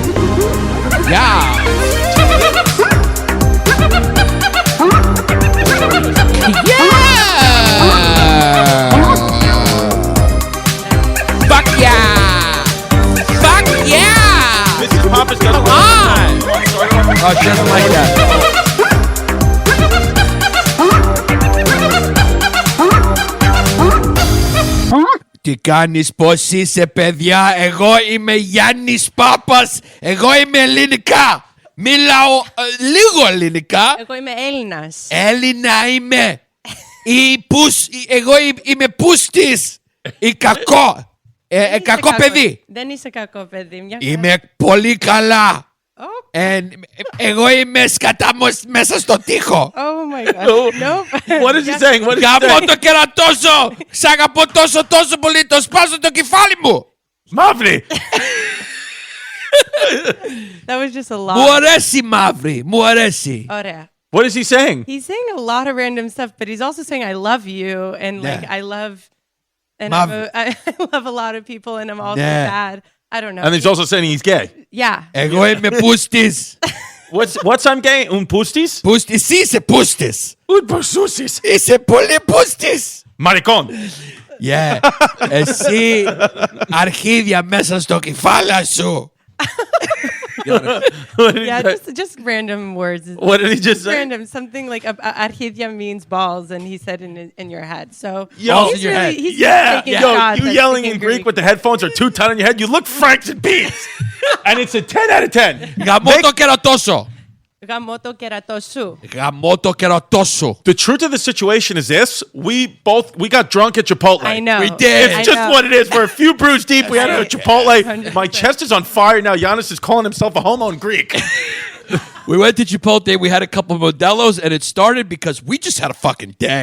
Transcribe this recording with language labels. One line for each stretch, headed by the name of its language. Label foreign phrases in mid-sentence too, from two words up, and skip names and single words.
English: Ja. Yeah! Fuck yeah! Fuck yeah! Mrs. Papa's got Come on! Oh, she doesn't like that.
Greek: Τι κάνεις, πώς είσαι παιδιά? Εγώ είμαι Γιάννης Πάπας. Εγώ είμαι ελληνικά. Μιλάω λίγο ελληνικά. Εγώ είμαι Έλληνας. Έλληνα είμαι. Εγώ είμαι πούστης. Ή κακό. Κακό παιδί. Δεν είσαι κακό παιδί. Είμαι πολύ καλά. Εγώ είμαι σκατάμος μέσα στο τοίχο.
English: Oh my god. Nope. What is he saying? What is he
Greek: Γαμώ
English: saying?
Greek: το κερατώσω. Σ' αγαπώ τόσο πολύ. Το σπάσω το κεφάλι μου. Μαύρη!
English: That was just a lot.
Greek: Μου αρέσει μαύρη. Μου αρέσει. Ωραία.
English: What is he saying? He's saying a lot of random stuff, but he's also saying I love you and like Yeah. I love and Love. I love a lot of people and I'm also Yeah. bad. I don't know. And he's also saying he's gay. Yeah.
Greek: Εγώ είμαι πούστης.
English: What's I'm gay?
Greek: Pustis? Πούστης. Εσύ είσαι πούστης. Pususis. Είσαι πολύ πούστης.
Spanish: Maricón.
English: Yeah.
Greek: Εσύ αρχίδια μέσα στο κεφάλα σου.
English: What did he Yeah, say? just random words. What did he just say? Random. Something like arhidia means balls, and he said in your head. So Balls he's in your really, head. He's Yeah. taking Yo, shots you at yelling in speaking Greek with the headphones are too tight on your head. You look Franks and Beans. And it's a 10 out of 10.
Greek: Γαμώ το κερατώσω. Γαμώ το κερατό σου. Γαμώ το κερατώσω.
English: The truth of the situation is this. We got drunk at Chipotle. I know. We did. It's I just know. what it is. We're a few brews deep. We had a Chipotle. 100%. My chest is on fire now. Giannis is calling himself a homo in Greek. We went to Chipotle. We had a couple of Modelo's, and it started because we just had a fucking day.